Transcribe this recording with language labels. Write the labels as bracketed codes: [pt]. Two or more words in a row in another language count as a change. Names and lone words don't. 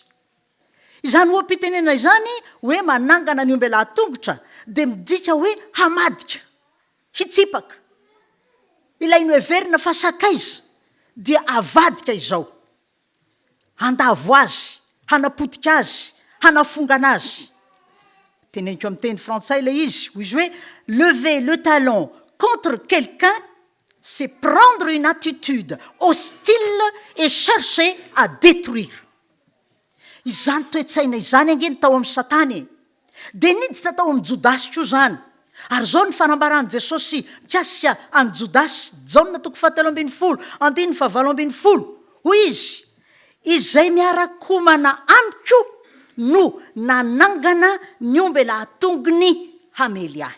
[mg] Izany ho ampitenena izany hoe manangana ny ombelahy tongotra dia midika hoe hamadika, hitsipaka. Ilainy hoe verina fa sakaiza dia avadika izao. Handavo azy, hanapotika azy, hanafongana azy. Teneniko amin'ny teny frantsay ilay izy, hoy izy hoe [fr] lever le talon contre quelqu'un, c'est prendre une attitude hostile et chercher à détruire. [mg] Izany toe-tsaina izany angeny tao amin'ny Satany, dia niditra tao amin'ny Jodasy koa zany. Ary zao ny fanambarany Jesosy mikasika any Jodasy, Jaona 7:20, hoy izy, izay miarakomana amiko no nanangana ny ombelahy tongony hamely ahy.